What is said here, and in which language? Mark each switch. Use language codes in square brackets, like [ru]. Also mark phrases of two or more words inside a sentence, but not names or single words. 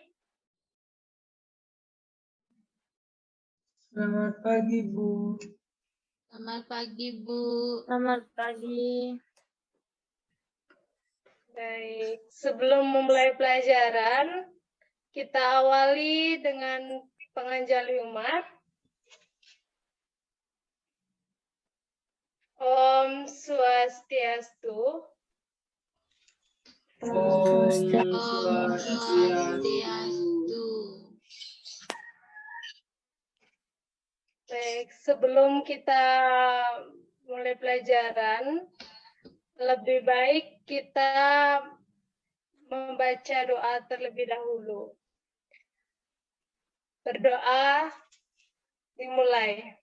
[id] Selamat pagi, Bu. Selamat pagi, Bu. Selamat pagi. Baik, sebelum memulai pelajaran, kita awali dengan penganjali umat. [ban] Om Swastiastu. Om Swastiastu. [id] Baik, sebelum kita mulai pelajaran, lebih baik kita membaca doa terlebih dahulu. Berdoa dimulai.